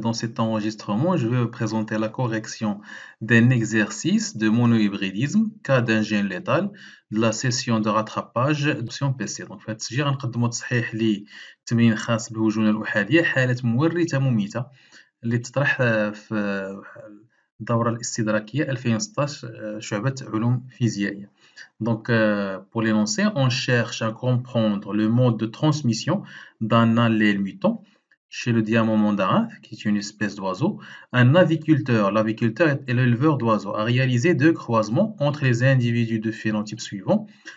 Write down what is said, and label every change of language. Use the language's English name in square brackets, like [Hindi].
[French] Dans cet enregistrement, je vais vous présenter la correction d'un exercice de monohybridisme, cas d'un gène létal, de la session de rattrapage d'option PC. [Arabic] Donc, في هذا التسجيل غنقدموا تصحيح لتمرين خاص بهجون الأحادية حالة مورثة مميتة اللي تطرح في الدورة الاستدراكية 2016 شعبة علوم فيزيائية. [French] Donc, pour l'énoncer, on cherche à comprendre le mode de transmission d'un allèle mutant chez le diamant mandarin, qui est une espèce d'oiseau. Un aviculteur, l'aviculteur est l'éleveur d'oiseaux, a réalisé deux croisements entre les individus de phénotype suivant.